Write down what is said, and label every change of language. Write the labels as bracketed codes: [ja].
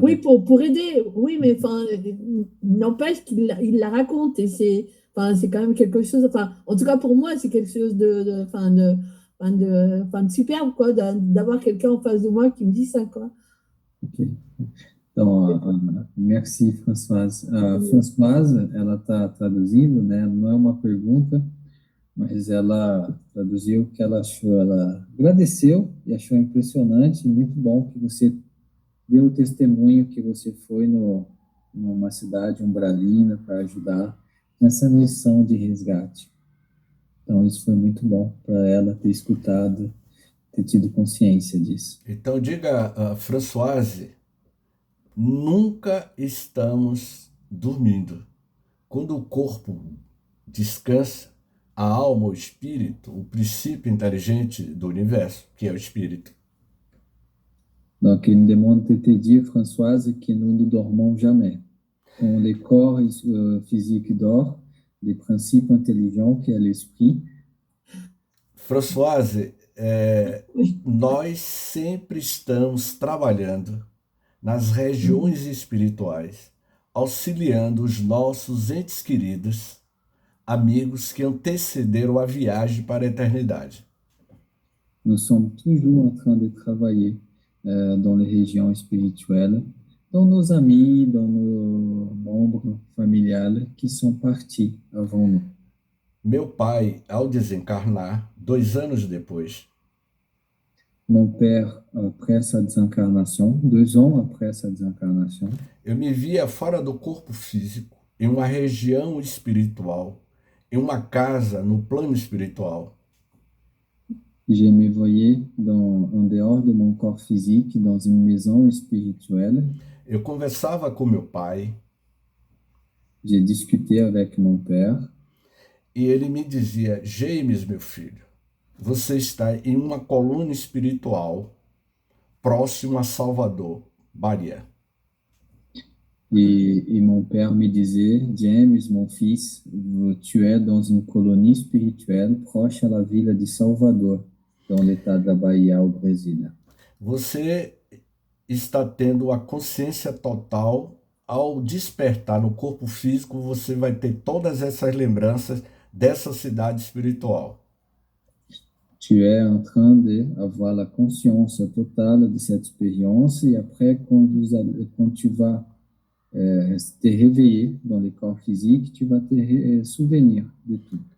[fr] oui, pour aider, oui, mais n'empêche qu'il la raconte et c'est quand même quelque chose, en tout cas pour moi, c'est quelque chose de superbe, quoi, d'avoir quelqu'un en face de moi qui me dit ça, quoi. [pt] Ok. Então, merci, Françoise. Françoise, ela está traduzindo, né? Não é uma pergunta, mas ela traduziu o que ela achou. Ela agradeceu e achou impressionante e muito bom que você deu o testemunho que você foi numa cidade umbralina para ajudar nessa missão de resgate. Então, isso foi muito bom para ela ter escutado, ter tido consciência disso. Então, diga, Françoise, nunca estamos dormindo. Quando o corpo descansa, a alma, o espírito, o princípio inteligente do universo, que é o espírito. [fr] Donc, il me demande de te dire, Françoise, que nous ne dormons jamais. Quand le corps physique dort, des principes intelligents qui est l'esprit. [pt] Françoise, [fr] Oui. [pt] nós sempre estamos trabalhando nas regiões espirituais, auxiliando os nossos entes queridos, amigos que antecederam a viagem para a eternidade. [fr] Nous sommes toujours en train de travailler dans les régions spirituelles, dans nos amis, dans nos membres familiales qui sont partis avant nous. [pt] Meu pai, ao desencarnar, 2 anos depois, [fr] Mon père, après sa désincarnation, 2 ans après sa désincarnation, [pt] eu me via fora do corpo físico, em uma região espiritual, em uma casa no plano espiritual. [fr] je me voyais en dehors de mon corps physique, dans une maison spirituelle. [pt] Eu conversava com meu pai [fr] J'ai discuté avec mon père [pt] e ele me dizia: James, meu filho, você está em uma coluna espiritual próximo a Salvador, Bahia. [fr] et mon père me disait, James, mon fils, tu es dans une colonie spirituelle proche à la ville de Salvador, dans l'état da Bahia, au Brésil. [pt] Você está tendo a consciência total. Ao despertar no corpo físico, você vai ter todas essas lembranças dessa cidade espiritual. [fr] Tu es en train d'avoir la conscience totale de cette expérience et après, quand tu vas te réveiller dans le corps physique, tu vas te souvenir de tout.